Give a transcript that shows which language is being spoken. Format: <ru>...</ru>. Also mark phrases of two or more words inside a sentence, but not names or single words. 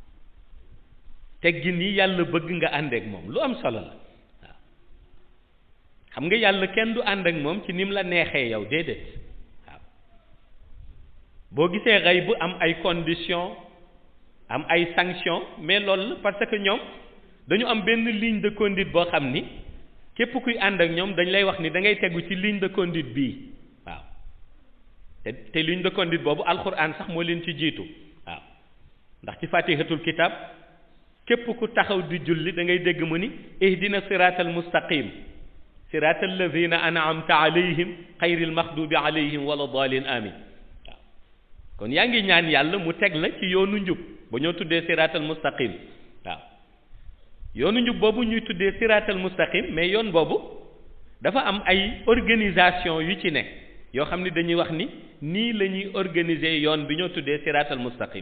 <wo>teggin yi yàlla bëgg nga àndeek moom lu am solo la waaw xam nga yàlla kenn du ànd ak moom ci ni mu la neexee yow déedéet waaw boo gisee xëy bu am ay conditions am ay sanctions mais loolu la</wo> <fr>parce que</fr> <wo>ñoom dañu am benn</wo> <fr>ligne de conduite</fr> <wo>boo xam ni képp kuy ànd ak ñoom dañ lay wax ni da ngay tegu ci</wo> <fr>ligne de conduite</fr> <wo>bii waaw te</wo> <fr>ligne de conduite</fr> <wo>boobu alxuraan sax moo leen ci jiitu waaw ndax ci</wo> <ar>فاتحة الكتاب</ar> <wo>képp ku taxaw di julli da ngay dégg mu ni</wo> <ar>اهدنا الصراط المستقيم صراط الذين أنعمت عليهم غير المغضوب عليهم ولا الضالين آمين</ar> <wo>waaw kon yaa ngi ñaan yàlla mu teg la ci yoonu njub ba ñoo tuddee</wo> <ar>الصراط المستقيم</ar> <wo>waaw yoonu njub boobu ñuy tuddee</wo> <ar>الصراط المستقيم</ar> <wo>mais yoon boobu dafa am ay organisation yu ci nekk yoo xam ni dañuy wax ni nii la ñuy organiser yoon bi ñoo tuddee</wo> <ar>الصراط المستقيم</ar>